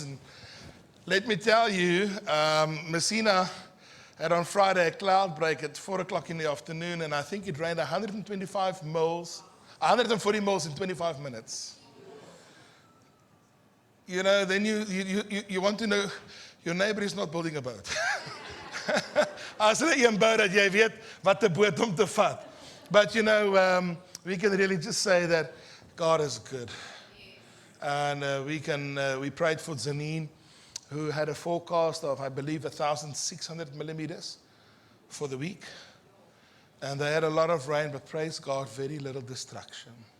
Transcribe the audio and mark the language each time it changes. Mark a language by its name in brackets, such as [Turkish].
[English] And let me tell you, Messina had on Friday a cloud break at 4 o'clock in the afternoon, and I think it rained 140 mils in 25 minutes. You know, then you want to know, your neighbor is not building a boat. [Afrikaans] As hulle een bou dat jy weet wat 'n boot om te vat. [English] But you know, we can really just say that God is good. And we prayed for Zanine, who had a forecast of, I believe, 1,600 millimeters for the week. And they had a lot of rain, but praise God, very little destruction.